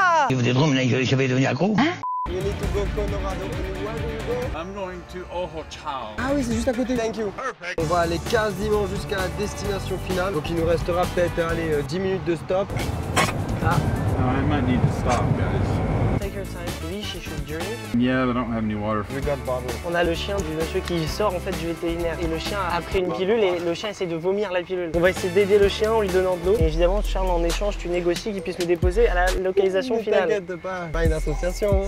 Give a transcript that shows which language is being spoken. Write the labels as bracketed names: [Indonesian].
[French] Vous êtes drôle, je vais devenir accro. [English] You need to go Colorado. Where do you go? I'm going to Ojo Chao. [French] Ah oui, c'est juste à côté. [English] Thank you. [French] On va aller quasiment jusqu'à la destination finale. Donc il nous restera peut-être 10 minutes de stop. [English] I might need to stop, guys. Take your time. Oui, she should drink. Yeah, they don't have any water. We got bottle. [French] On a le chien du monsieur qui sort en fait du vétérinaire. Et le chien a pris une pilule et le chien essaie de vomir la pilule. On va essayer d'aider le chien en lui donnant de l'eau. Et évidemment, Charles, en échange, tu négocies qu'il puisse nous déposer à la localisation Ne finale. t'inquiète pas une association.